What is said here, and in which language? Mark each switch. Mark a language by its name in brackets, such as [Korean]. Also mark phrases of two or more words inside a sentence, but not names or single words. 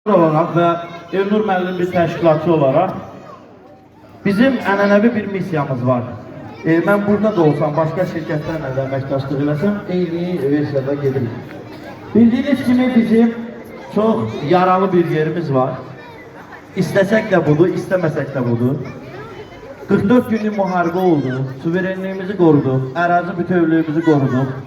[Azerbaijani] olarak ve Elnur müəllim bir təşkilatçı olarak bizim ənənəvi bir misyamız var. [Turkish] Ben burada da olsam, başka şirketlerle de [Azerbaijani] əməkdaşlıq eləsəm, eyni versiyada gedirik. [Turkish] Bildiğiniz kimi bizim çok yaralı bir yerimiz var. İstesek de budur, istemesek de budur. [Azerbaijani] 44 günlük müharibə oldu, suverenliğimizi koruduk, ərazi bütövlüğümüzü koruduk.